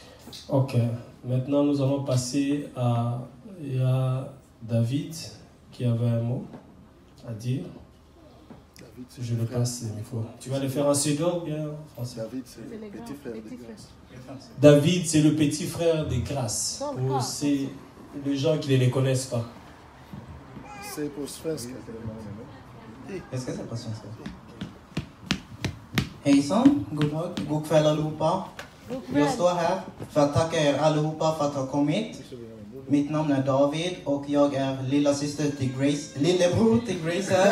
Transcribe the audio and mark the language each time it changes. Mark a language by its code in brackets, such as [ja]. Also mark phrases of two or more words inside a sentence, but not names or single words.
[fr] Ok, maintenant nous allons passer à David qui avait un mot à dire. Je le passe le micro. Tu vas le faire en suédois ou bien en français? David, c'est le petit frère de Grâce. David, c'est le petit frère des Grâces. Pour les gens qui ne les connaissent pas. C'est pour svenska. [sv] Jag ska säga på svenska. Hejsan, god kväll allihopa. Jag står här för att tacka er allihopa för att ha kommit. Mitt namn är David och jag är lillebror till Grace här.